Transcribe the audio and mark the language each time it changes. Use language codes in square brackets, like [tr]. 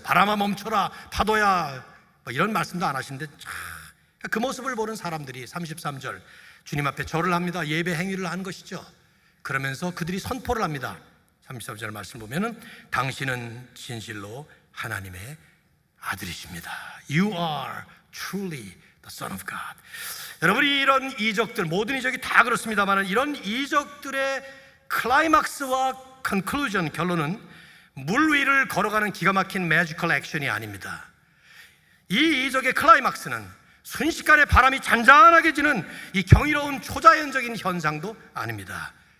[ko] 바람아 멈춰라, 파도야, 뭐 이런 말씀도 안 하시는데 그 모습을 보는 사람들이 33절 주님 앞에 절을 합니다. 예배 행위를 한 것이죠. 그러면서 그들이 선포를 합니다. 33절 말씀 보면은 당신은 진실로 하나님의 아들이십니다. [en] You are truly the Son of God. [ko] 여러분이 이런 이적들, 모든 이적이 다 그렇습니다만 이런 이적들의 클라이막스와 컨클루전, 결론은 물 위를 걸어가는 기가 막힌 매지컬 액션이 아닙니다. 이 이적의 클라이막스는 순식간에 바람이 잔잔하게 지는 이 경이로운 초자연적인 현상도 아닙니다.